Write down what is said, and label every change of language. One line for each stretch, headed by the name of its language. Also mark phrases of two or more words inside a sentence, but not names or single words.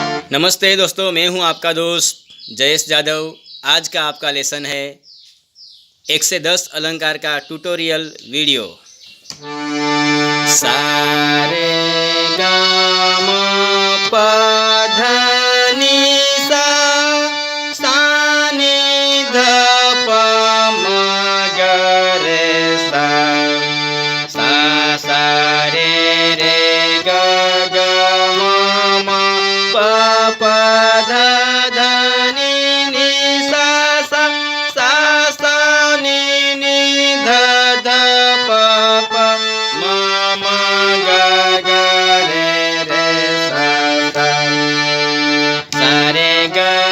Hindi: नमस्ते दोस्तों, मैं हूं आपका दोस्त जयेश जादव। आज का आपका लेसन है 1 से 10 अलंकार का
English: tutorial video. सा रे गा मा पा धा नी सा, सा नी ध प म ग रे सा, सा रे ग ग म म प प ध ध नी नी सा नी नी ध ध प प म म ग ग रे सा रे ग